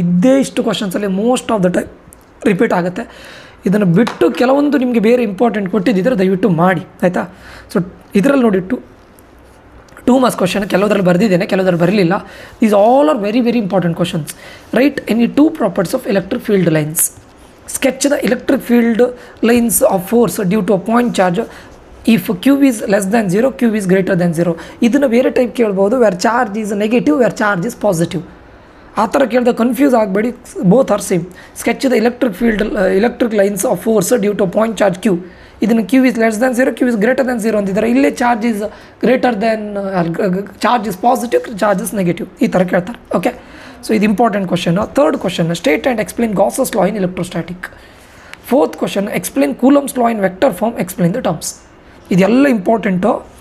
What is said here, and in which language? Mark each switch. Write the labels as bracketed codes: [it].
[kn] ಇದೇ ಇಷ್ಟು ಕ್ವಶನ್ಸಲ್ಲಿ most of the time repeat ಆಗುತ್ತೆ. ಇದನ್ನು ಬಿಟ್ಟು ಕೆಲವೊಂದು ನಿಮಗೆ ಬೇರೆ ಇಂಪಾರ್ಟೆಂಟ್ ಕೊಟ್ಟಿದ್ದಿದ್ರೆ ದಯವಿಟ್ಟು ಮಾಡಿ, ಆಯಿತಾ. ಸೊ ಇದರಲ್ಲಿ ನೋಡಿ ಟೂ ಮಾರ್ಕ್ಸ್ ಕ್ವಶನ್ ಕೆಲವರಲ್ಲಿ ಬರೆದಿದ್ದೇನೆ, ಕೆಲವರಲ್ಲಿ ಬರಲಿಲ್ಲ. [en] These all are very very important questions. Write any two properties of electric field lines. Sketch the electric field lines of force due to a point charge if Q is less than 0, Q is greater than 0. [kn] ಇದನ್ನು ಬೇರೆ type ಕೇಳ್ಬೋದು, [en] Where charge is negative, where charge is positive. [kn] ಆ ಥರ ಕೇಳಿದ confuse ಆಗಬೇಡಿ, [en] Both are same. Sketch the electric lines of force due to point charge Q. [kn] ಇದನ್ನು [en] Q is less than 0, [kn] Q is greater than 0 ಅಂತಿದ್ದಾರೆ. [en] ಇಲ್ಲೇ charge is greater than, charge is positive, charge is negative, [kn] ಈ ಥರ ಕೇಳ್ತಾರೆ. [en] Okay, so ಇದು important question. Third question, state and explain Gauss's law in electrostatic. Fourth question, explain Coulomb's law in vector form, explain the terms. [kn] ಇದೆಲ್ಲ important.